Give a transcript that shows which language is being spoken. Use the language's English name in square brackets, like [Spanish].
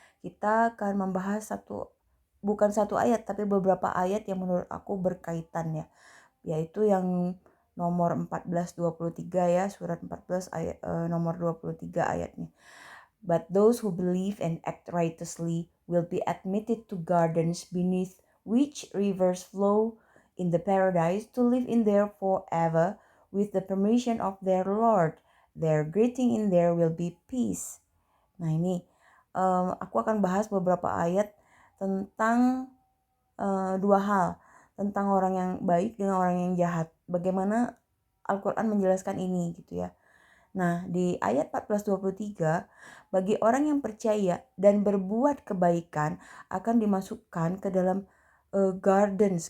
[Indonesian] Kita akan membahas bukan satu ayat, tapi beberapa ayat yang menurut aku berkaitan ya. Yaitu yang nomor 1423 ya, surat 14 ayat nomor 23 ayatnya. [English] But those who believe and act righteously will be admitted to gardens beneath which rivers flow in the paradise to live in there forever with the permission of their Lord. Their greeting in there will be peace. [Indonesian] Nah ini aku akan bahas beberapa ayat tentang dua hal. Tentang orang yang baik dengan orang yang jahat. Bagaimana Al-Quran menjelaskan ini gitu ya. Nah, di ayat 1423, bagi orang yang percaya dan berbuat kebaikan akan dimasukkan ke dalam gardens.